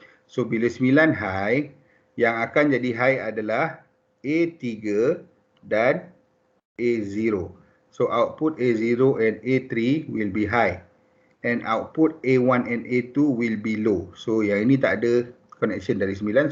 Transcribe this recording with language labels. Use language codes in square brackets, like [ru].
[ms] So bila 9 high, yang akan jadi high adalah A3 dan A0. [en] So output A0 and A3 will be high. And output A1 and A2 will be low. [ms] So yang ini tak ada connection dari 9.